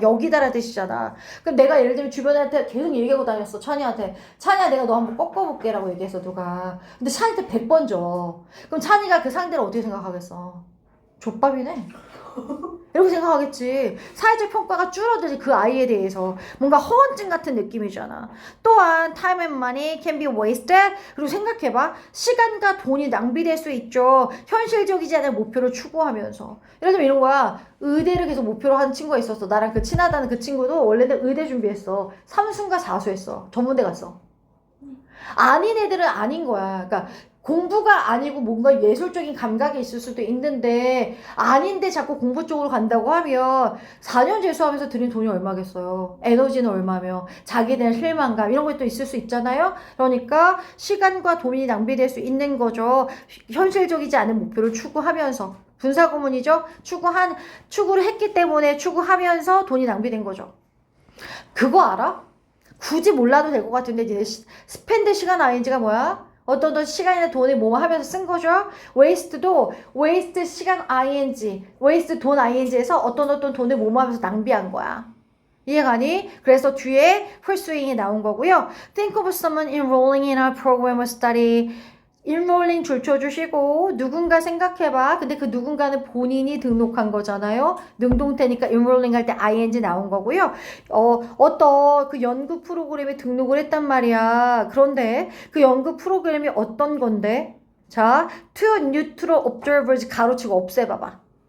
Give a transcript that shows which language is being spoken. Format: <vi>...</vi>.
<ko>여기다라는 뜻이잖아. 그럼 내가 예를 들면 주변한테 계속 얘기하고 다녔어. 찬이한테. 찬이야 내가 너 한번 꺾어볼게 라고 얘기해서 누가. 근데 찬이한테 100번 줘. 그럼 찬이가 그 상대를 어떻게 생각하겠어? 족밥이네. 이렇게 생각하겠지. 사회적 평가가 줄어들지 그 아이에 대해서. 뭔가 허언증 같은 느낌이잖아. 또한</ko> <en>time and money can be wasted.</en> <ko>그리고 생각해봐. 시간과 돈이 낭비될 수 있죠. 현실적이지 않은 목표를 추구하면서. 예를 들면 이런 거야. 의대를 계속 목표로 하는 친구가 있었어. 나랑 그 친하다는 그 친구도 원래는 의대 준비했어. 삼순과 사수했어. 전문대 갔어. 아닌 애들은 아닌 거야. 그러니까 공부가 아니고 뭔가 예술적인 감각이 있을 수도 있는데 아닌데 자꾸 공부 쪽으로 간다고 하면 4년 재수하면서 들인 돈이 얼마겠어요. 에너지는 얼마며 자기에 대한 실망감 이런 것도 있을 수 있잖아요. 그러니까 시간과 돈이 낭비될 수 있는 거죠. 현실적이지 않은 목표를 추구하면서 분사구문이죠. 추구를 했기 때문에 추구하면서 돈이 낭비된 거죠. 그거 알아? 굳이 몰라도 될 것 같은데 니네 스펜드 시간 ing가 뭐야? 어떤 시간이나 돈을 뭐 하면서 쓴 거죠? waste도 waste 시간 ing, waste 돈 ing에서 어떤 돈을 뭐 하면서 낭비한 거야. 이해가니? 그래서 뒤에 pursuing이 나온 거고요.</ko> <en>Think of someone enrolling in a program or study.</en> <ko>enrolling 줄쳐주시고 누군가 생각해봐. 근데 그 누군가는 본인이 등록한 거잖아요. 능동태니까 enrolling 할 때 ing 나온 거고요. 어떤 그 연구 프로그램에 등록을 했단 말이야. 그런데 그 연구 프로그램이 어떤 건데? 자,</ko> <en>to neutral observers</en> <ko>가로치고 없애봐봐.</ko>